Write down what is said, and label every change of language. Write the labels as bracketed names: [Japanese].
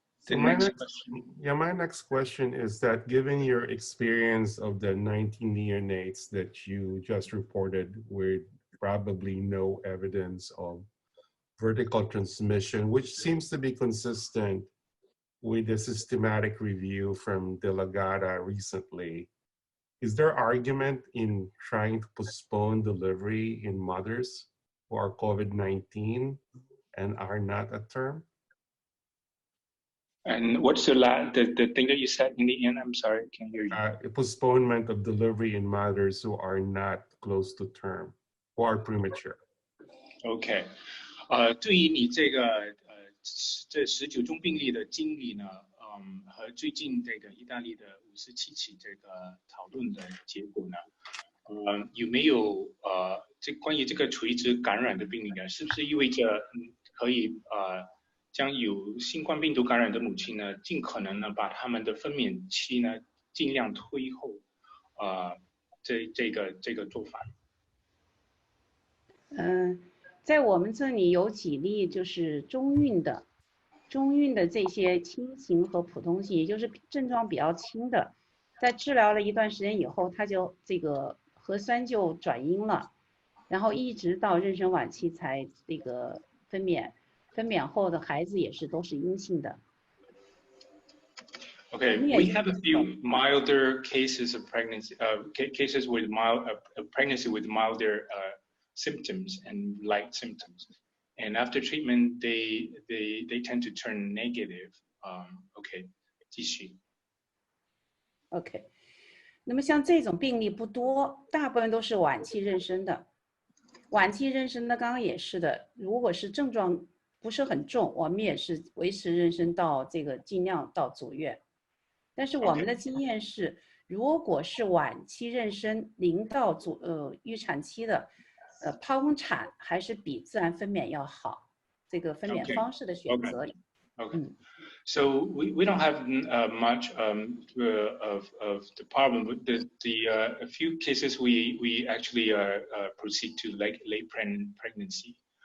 [English] My next question is that given your experience of the 19 neonates that you just reported with probably no evidence of vertical transmission, which seems to be consistent with the systematic review from De La Gata recently, is there argument in trying to postpone delivery in mothers who are COVID-19 and are not at term? And what's the thing that you said in the end? I'm sorry, I can't hear you. Postponement of delivery in mothers who are not close to term, who are premature. Okay. [Chinese] 对于你这19宗病例的经历呢，和最近这个意大利的57起这个讨论的结果呢，有没有关于这个垂直感染的病例呢？是不是意味着可以将有新冠病毒感染的母亲呢，尽可能呢把他们的分娩期呢尽量推后这个做法？在我们这里有几例就是中孕的这些轻型和普通型，也就是症状比较轻的，在治疗了一段时间以后，它就这个核酸就转阴了，然后一直到妊娠晚期才这个分娩后的孩子也是都是阴性的。 [English] Okay, we have a few milder cases of pregnancy, cases with pregnancy with milder symptoms and light symptoms, and after treatment, they tend to turn negative. [Chinese] Okay, 继续。 OK， 那么像这种病例不多，大部分都是晚期妊娠的。晚期妊娠的刚刚也是的，如果是症状不是很重，我们也是维持妊娠到这个尽量到足月。但是我们的经验是，如果是晚期妊娠0到预产期的，剖宫产还是比自然分娩要好。这个分娩方式的选择。 [English] Okay. So we don't have much of the problem with the a few cases we actually proceed to like late pregnancy.